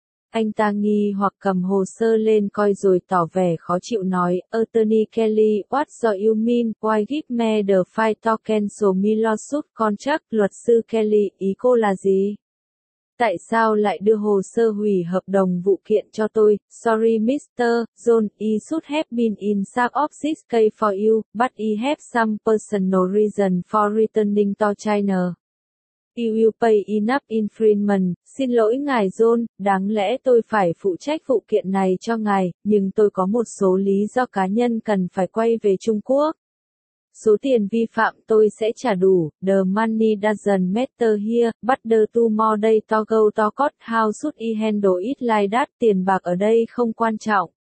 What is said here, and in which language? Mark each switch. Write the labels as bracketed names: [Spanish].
[Vietnamese] Anh ta nghi hoặc cầm hồ sơ lên coi rồi tỏ vẻ khó chịu nói, [English] Attorney Kelly, what do you mean, why give me the file to cancel my lawsuit contract, [Vietnamese] luật sư Kelly, ý cô là gì? Tại sao lại đưa hồ sơ hủy hợp đồng vụ kiện cho tôi, [English] sorry Mr. John, I should have been in charge of this case for you, but I have some personal reason for returning to China. You will pay enough infringement, [Vietnamese] xin lỗi ngài John, đáng lẽ tôi phải phụ trách vụ kiện này cho ngài, nhưng tôi có một số lý do cá nhân cần phải quay về Trung Quốc. Số tiền vi phạm tôi sẽ trả đủ, [English] the money doesn't matter here, but the two more day to go to court, how should I handle it like that, [Vietnamese] tiền bạc ở đây không quan trọng.